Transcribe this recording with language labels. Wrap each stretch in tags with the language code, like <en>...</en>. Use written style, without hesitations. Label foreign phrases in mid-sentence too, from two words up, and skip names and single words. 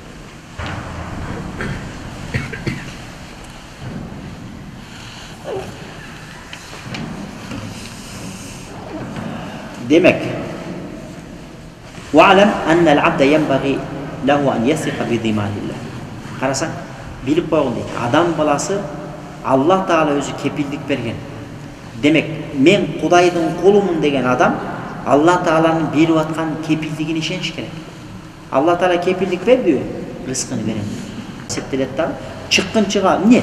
<ar>Demek وَعْلَمْ أَنَّ الْعَبْدَ يَنْبَغِي لَهُ أَنْ يَثِقَ بِضِمَانِ اللّٰهِ.</ar> <ky>Карасаң, билип койгон дейт. Адам баласы Аллах Таала өзү кепилдик берген. Демек, мен Кудайдын кулумун деген адам Аллах Тааланын берип аткан кепилдигине ишениш керек. Аллах Таала кепилдик бердиби? Рызкыны берем. Эсептелет дагы. Чыккынчыга эмне?</ky>